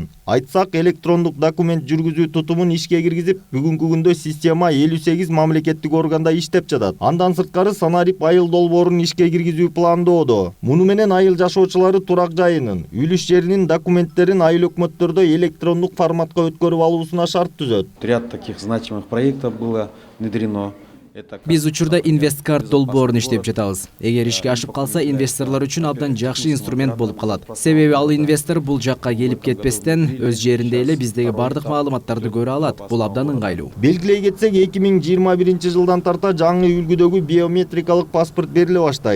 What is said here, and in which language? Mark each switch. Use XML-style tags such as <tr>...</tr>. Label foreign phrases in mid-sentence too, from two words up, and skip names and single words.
<ky>Айтсак, электрондук документ жүргүзүү тутумун ишке киргизип, бүгүнкү күндө система 58 мамлекеттик органда иштеп жатат. Андан сырткары санарип айыл долбоорун ишке киргизүү пландоодо. Муну менен айыл жашоочулары турак жайынын, үлүш жеринин документтерин айыл өкмөттөрдө электрондук форматка өткөрүп алуусуна шарт түзөт.</ky> <ru>Ряд таких значимых проектов было внедрено.</ru> <ky>Биз учурда инвесткарт долбоорун иштеп жатабыз. Эгер ишке ашып калса, инвесторлор үчүн абдан жакшы инструмент болуп калат. Себеби ал инвестор бул жакка келип кетпестен өз жеринде эле биздеги бардык маалыматтарды көрө алат. Бул абдан ыңгайлуу. Белгилей кетсек, 2021 жылдан тарта жаңы үлгүдөгү биометрикалык паспорт бериле баштайт.</ky>